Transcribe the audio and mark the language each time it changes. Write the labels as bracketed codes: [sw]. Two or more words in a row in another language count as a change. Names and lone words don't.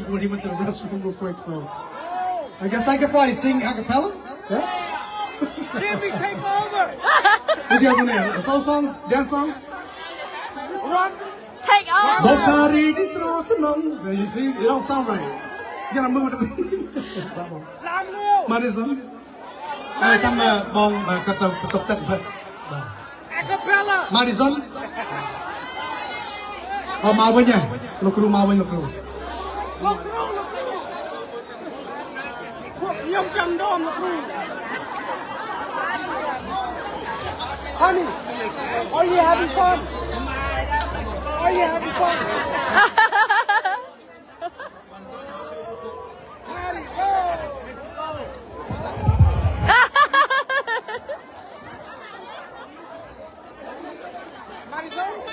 [en] He went to the restroom real quick, so I guess I could probably sing a cappella. Yeah? Jimmy, take over. What's the other one there? A slow song? Dance song? Run. Take over. Nobody is rocking on. You see, it don't sound right. You gotta move it. Bravo. [km] ឡើងលើ Madison. ហើយតាមបងគាត់ទៅបន្ទប់ទឹកបាទ acapella Madison មកវិញលោកគ្រូមកវិញលោកគ្រូ លោកខ្ញុំចាំដមលោកគ្រូ [en] Honey are you having fun are you having fun Honey go Marisol